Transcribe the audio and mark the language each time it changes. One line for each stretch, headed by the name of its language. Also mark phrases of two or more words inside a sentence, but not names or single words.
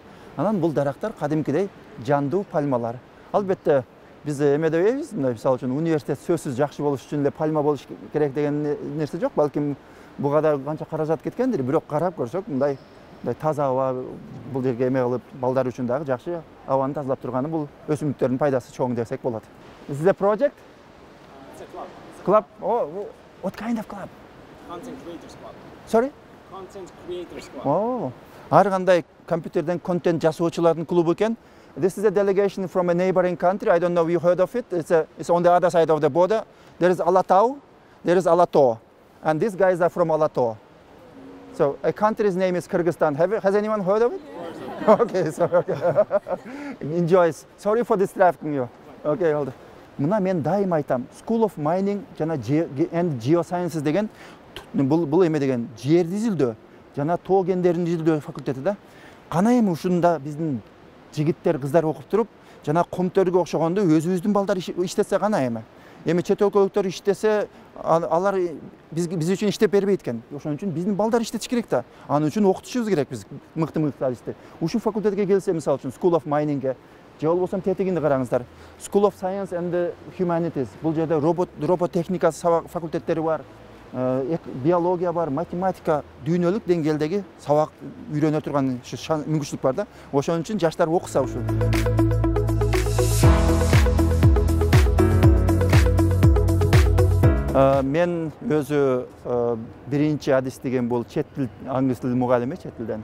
Kyrgyz: Анан бул дарактар кадимкидей жандуу пальмалар. Албетте биз эме дебейбиз, мисалы үчүн университет сөзсүз жакшы болуш үчүн эле пальма болуш керек деген нерсе жок. Балким буга да канча каражат кеткендир, бирок карап көрсөк, мындай таза аба бул жерге эме кылып, балдар үчүн дагы жакшы абаны тазалап турганы бул өсүмдүктөрдүн пайдасы чоң десек болот.
English: This is a project? It's a club. Club? Oh, what kind of club? Content Creators Club. Sorry? Content Creators Club.
Kyrgyz: Oh, ар кандай компьютерден контент жасоочулардын клубу экен.
English: This is a delegation from a neighboring country. I don't know if you heard of it. It's on the other side of the border. There is Alatau, there is Alato, and these guys are from Alato. So a country's name is Kyrgyzstan. Has anyone heard of it? Okay, so enjoy. Sorry for distracting you. Okay, hold on.
Kyrgyz: Мына мен дайым айтам. School of Mining жана and Geosciences деген бул эме деген жерди изилдөө жана тоо кендерин изилдөө факультети да. Кана эми ушунда биздин жигиттер, кыздар окуп туруп, жана комтөргө окшогондо өзүбүздүн балдар иштесе кана эми. Эми чет өлкөлүктөр иштесе, алар биз үчүн иштеп бербейт экен. Ошон үчүн биздин балдар иштетиш керек да. Анын үчүн окутушубуз керек биз мыкты адисти. Ушул факультетке келсе, мисалы үчүн School of Mining'ге, же болбосо тетигинди караңыздар. School of Science and Humanities. Бул жерде роботехника факультеттери бар. Биология бар, математика, дүйнөлүк деңгээлдеги сабак үйрөнө турган мүмкүнчүлүк бар да. Ошон үчүн жаштар окуса ушул. Мен өзү биринчи адис деген бул чет тил, англис тил мугалими, чет тилден.